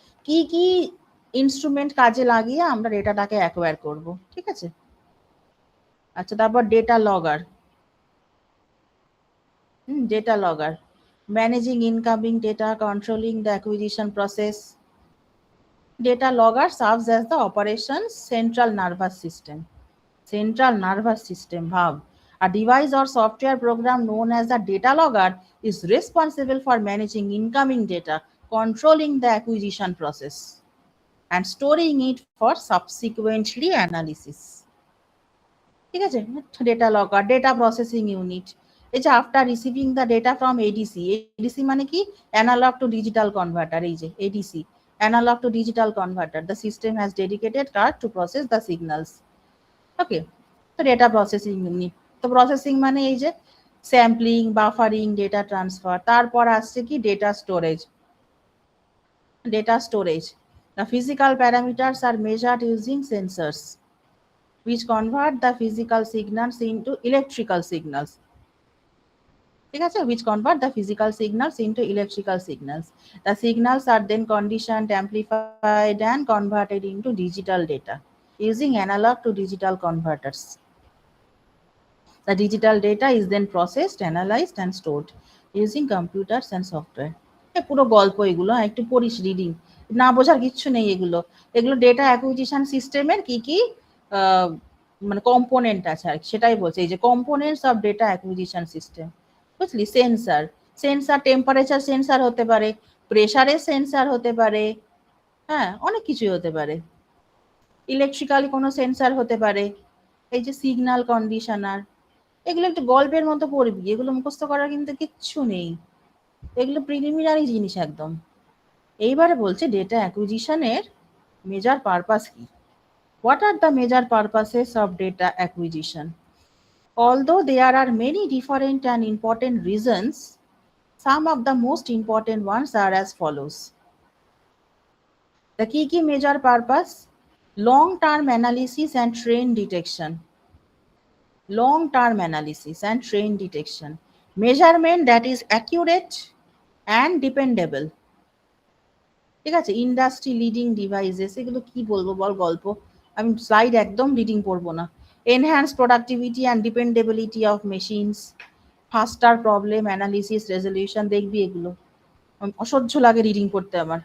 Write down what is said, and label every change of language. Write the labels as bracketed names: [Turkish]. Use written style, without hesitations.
[Bangla] কি কি ইনস্ট্রুমেন্ট কাজে লাগিয়ে আমরা ডেটাটাকে অ্যাকোয়ার করব, ঠিক আছে। আচ্ছা, তারপর [English] Data logger, data logger, managing incoming data, controlling the acquisition process. Data logger serves as the operations central nervous system. Central nervous system, [Bangla] ভাব। [English] A device or software program known as the data logger is responsible for managing incoming data, controlling the acquisition process, and storing it for subsequently analysis. [Bangla] ঠিক আছে, data লগার, data processing unit. এই যে [English] after receiving the data from ADC, [Bangla] ADC মানে কি? [English] analogue to digital converter, [Bangla] এই যে [English] ADC, analog to digital converter, the system has dedicated card to process the signals, okay. So data processing unit, [Bangla] তো processing মানে এই যে sampling, buffering, data transfer. তারপর আসছে কি? [English] data storage, data storage, the physical parameters are measured using sensors which convert the physical signals into electrical signals, [Bangla] ঠিক আছে, [English] which convert the physical signals into electrical signals. The signals are then conditioned, amplified and converted into digital data using analog to digital converters. The digital data is then processed, analyzed and stored using computers and software. [Bangla] পুরো গল্প এগুলো, একটু পড়িস reading, না বোঝার কিচ্ছু নেই এগুলো। এগুলো ডেটা অ্যাকুইজিশন সিস্টেমের কি কি মানে কম্পোনেন্ট আছে আর সেটাই বলছে, এই যে [English] components of data acquisition system, [Bangla] বুঝলি? সেন্সার, সেন্সার টেম্পারেচার সেন্সার হতে পারে, প্রেসারের সেন্সার হতে পারে, হ্যাঁ অনেক কিছুই হতে পারে, ইলেকট্রিক্যাল কোনো সেন্সার হতে পারে, এই যে সিগন্যাল কন্ডিশনার, এগুলো একটু গল্পের মতো পড়বি, এগুলো মুখস্থ করার কিন্তু কিচ্ছু নেই, এগুলো প্রিলিমিনারি জিনিস একদম। এইবারে বলছে ডেটা অ্যাকুইজিশনের মেজর পারপাস কি। [English] What are the major purposes of data acquisition? Although there are many different and important reasons, some of the most important ones are as follows. The key major purpose: long-term analysis and trend detection. Long-term analysis and trend detection. Measurement that is accurate and dependable. [Bangla] ঠিক আছে, industry leading devices, এগুলো কি বলবো বল গল্প, আমি slide একদম reading পড়বো না। [English] enhance productivity and dependability of machines, faster problem analysis resolution, [Bangla] দেখবি এগুলো অসহ্য লাগে রিডিং করতে আমার।